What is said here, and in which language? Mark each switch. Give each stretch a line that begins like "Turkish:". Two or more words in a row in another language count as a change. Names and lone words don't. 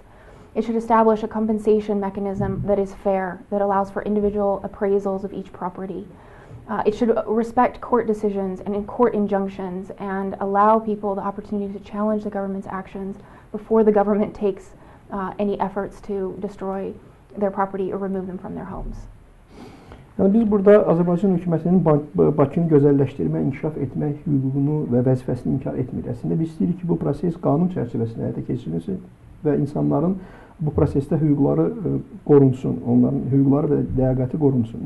English: It should establish a compensation mechanism that is fair, that allows for individual appraisals of each property. It should respect court decisions and court injunctions and allow people the opportunity to challenge the government's actions before the government takes any efforts to destroy their property or remove them from their homes.
Azerbaijani: Yəni biz burada Azərbaycan hökumətinin Bakını gözəlləşdirmə, inkişaf etmək hüququnu və vəzifəsini inkar etmir. Əslində biz istəyirik ki, bu proses qanun çərçivəsində həyata keçirilsin və insanların bu prosesdə hüquqları qorunsun, onların hüquqları və ləyaqəti qorunsun.